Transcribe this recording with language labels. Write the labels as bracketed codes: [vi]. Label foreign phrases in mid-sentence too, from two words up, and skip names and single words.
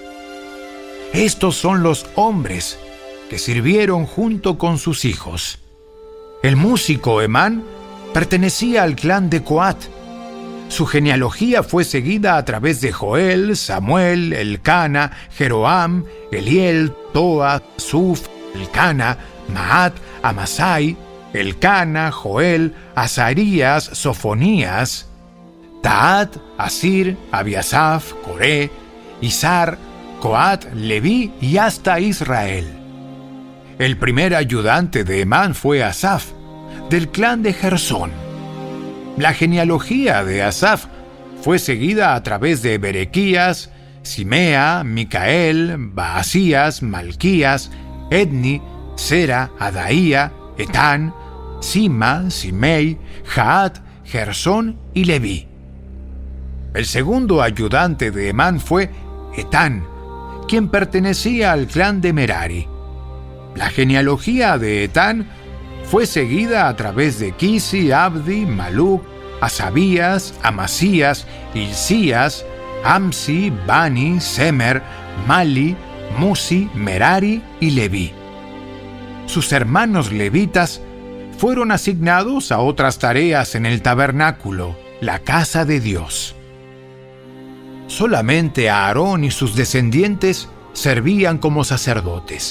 [es] Estos son los hombres que sirvieron junto con sus hijos. El músico Emán pertenecía al clan de Coat. Su genealogía fue seguida a través de Joel, Samuel, Elcana, Jeroam, Eliel, Toa, Suf, Elcana, Maat, Amasai, Elcana, Joel, Azarías, Sofonías, Taat, Asir, Abiasaf, Coré, Izhar, Coat, Leví y hasta Israel. El primer ayudante de Emán fue Asaf, del clan de Gersón. La genealogía de Asaf fue seguida a través de Berequías, Simea, Micael, Baasías, Malquías, Edni, Sera, Adaía, Etán, Sima, Simei, Jaat, Gersón y Leví. El segundo ayudante de Emán fue Etán, quien pertenecía al clan de Merari. La genealogía de Etán fue seguida a través de Kisi, Abdi, Maluc, Asabías, Amasías, Hilcías, Amsi, Bani, Semer, Mali, Musi, Merari y Leví. Sus hermanos levitas fueron asignados a otras tareas en el tabernáculo, la casa de Dios. Solamente Aarón y sus descendientes servían como sacerdotes.